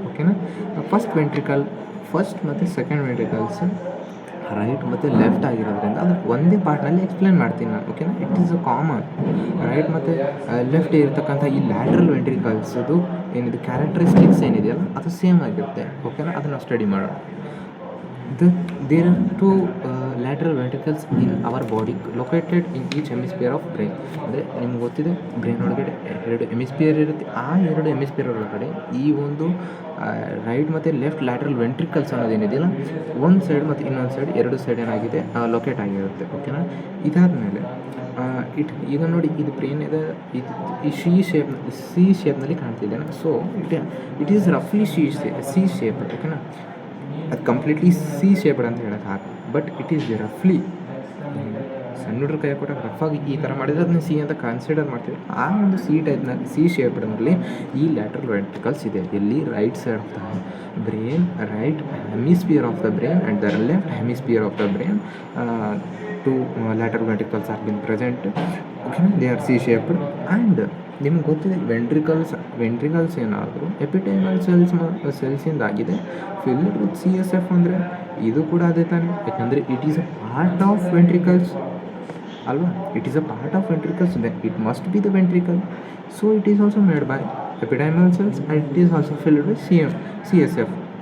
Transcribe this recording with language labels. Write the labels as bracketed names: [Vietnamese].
[Kannada] ಓಕೆನಾ, ಫಸ್ಟ್ ಮತ್ತು second ventricles right ಮತ್ತು ಲೆಫ್ಟ್ ಆಗಿರೋದ್ರಿಂದ ಅದು ಒಂದೇ ಪಾರ್ಟ್ನಲ್ಲಿ ಎಕ್ಸ್ಪ್ಲೇನ್ ಮಾಡ್ತೀನಿ ನಾನು. ಓಕೆನಾ, it is a common. Right ಮತ್ತು ಲೆಫ್ಟ್ ಇರ್ತಕ್ಕಂಥ ಈ ಲ್ಯಾಟ್ರಲ್ ವೆಂಟ್ರಿಕಲ್ಸದು ಏನಿದೆ ಕ್ಯಾರೆಕ್ಟರಿಸ್ಟಿಕ್ಸ್ ಏನಿದೆಯಲ್ಲ ಅದು ಸೇಮ್ ಆಗಿರುತ್ತೆ. ಓಕೆನಾ, ಅದನ್ನು ಸ್ಟಡಿ ಮಾಡೋಣ. [English] There are 2 lateral ventricles in our body located in each hemisphere of brain. [Kannada] ಅಂದರೆ ನಿಮ್ಗೆ ಗೊತ್ತಿದೆ ಬ್ರೈನ್ ಒಳಗಡೆ 2 ಹೆಮಿಸ್ಪಿಯರ್ ಇರುತ್ತೆ. ಆ 2 ಹೆಮಿಸ್ಪಿಯರ್ ಒಳಗಡೆ ಈ ಒಂದು ರೈಟ್ ಮತ್ತು ಲೆಫ್ಟ್ ಲ್ಯಾಟ್ರಲ್ ವೆಂಟ್ರಿಕಲ್ಸ್ ಅನ್ನೋದೇನಿದೆಯಲ್ಲ ಒಂದು ಸೈಡ್ ಮತ್ತು ಇನ್ನೊಂದು ಸೈಡ್ 2 ಸೈಡ್ ಏನಾಗಿದೆ ಲೊಕೇಟ್ ಆಗಿರುತ್ತೆ. ಓಕೆನಾ, ಇದಾದಮೇಲೆ ಈಗ ನೋಡಿ ಇದು ಬ್ರೈನ್ ಇದೆ, ಈ C ಶೇಪ್ನಲ್ಲಿ ಕಾಣ್ತಿದ್ದೇನೆ. So it is ರಫ್ಲಿ C shape. ಓಕೆನಾ, ಅದು ಕಂಪ್ಲೀಟ್ಲಿ ಸಿ ಶೇಪ್ಡ್ ಅಂತ ಹೇಳೋಕೆ ಹಾಕಿ, ಬಟ್ ಇಟ್ ಈಸ್ ರಫ್ಲಿ ಸಣ್ಣ ಹುಡುಗ್ರ ಕೈ ಕೊಟ್ಟಾಗ ರಫಾಗಿ ಈ ಥರ ಮಾಡಿದರೆ ಅದನ್ನ ಸಿ ಅಂತ ಕನ್ಸಿಡರ್ ಮಾಡ್ತೀವಿ. ಆ ಒಂದು ಸಿ ಶೇಪ್ಡ್ನಲ್ಲಿ ಈ ಲ್ಯಾಟ್ರಲ್ ವೆಂಟ್ರಿಕಲ್ಸ್ ಇದೆ. [English] ಇಲ್ಲಿ right side of the brain, right hemisphere of the brain and the left hemisphere of the brain. 2 lateral ventricles are been present. Okay, they are C shaped. [Kannada] And ನಿಮ್ಗೆ ಗೊತ್ತಿದೆ ventricles ಏನಾದರೂ ಎಪಿಡೈಮಲ್ ಸೆಲ್ಸಿಂದ ಆಗಿದೆ filled with CSF. ಅಂದರೆ ಇದು ಕೂಡ ಅದೇ ತಾನೆ, ಯಾಕಂದರೆ it is a part of ventricles ಅಲ್ವಾ. [English] It is a part of ventricles, then it must be the ventricle. So it is also made by ependymal cells and it is also filled with CSF.